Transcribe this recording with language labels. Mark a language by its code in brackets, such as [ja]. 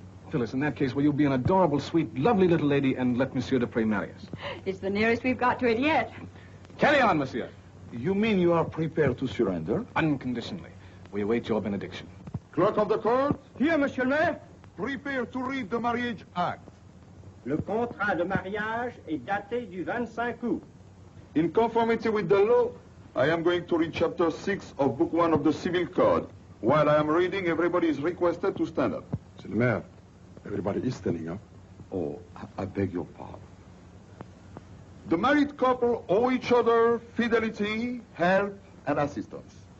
[en] Phyllis, in that case, will you be an adorable, sweet, lovely little lady and let Monsieur Dupré marry us? It's the nearest we've got to it yet. Carry on, monsieur. You mean you are prepared to surrender? Unconditionally. We await your benediction. Clerk of the court, Here, monsieur le maire. prepare to read the marriage act. [fr] Le contrat de mariage est daté du 25 août. [en] In conformity with the law, I am going to read chapter 6 of book 1 of the Civil Code. While I am reading, everybody is requested to stand up. Monsieur le maire, everybody is standing up. Oh, I beg your pardon. The married couple owe each other fidelity, help, and assistance.